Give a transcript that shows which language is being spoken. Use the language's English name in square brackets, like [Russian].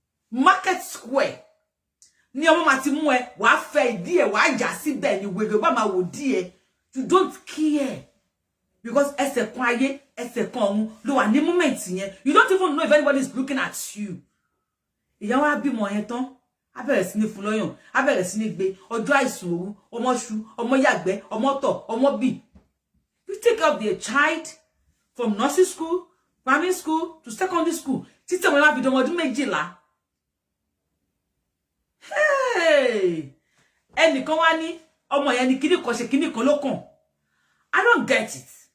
[English] Market square. [Yoruba] Ni ọmọ ma ti mú ẹ, wàá fẹ́ ìdí ẹ, wàá jà síbẹ̀ ni wèrè bá máa wò dí ẹ. [English] You don't care. Because [Yoruba] ẹsẹ̀ kan ayé, ẹsẹ̀ kan ọ̀run ló wà ní moment yẹn. [English] You don't even know if anybody is looking at you. [Yoruba] Ìyá wa bímọ yẹn tán, á bẹ̀rẹ̀ sí ní fún lọ́yàn, á bẹ̀rẹ̀ sí ní gbé ọjọ́ àìsùn òru, ọmọ ṣu, ọmọ yàgbẹ́, ọmọ tọ̀, ọmọ bì. [English] You take care of the child from nursery school, primary school to secondary school. [Yoruba] Títí ọmọ yẹn fi dọmọ ọdún 12. Hey, ẹnìkan wá ní ọmọ yẹn ní kíní kan ṣe kíní kan ló kàn. [English] I don't get it.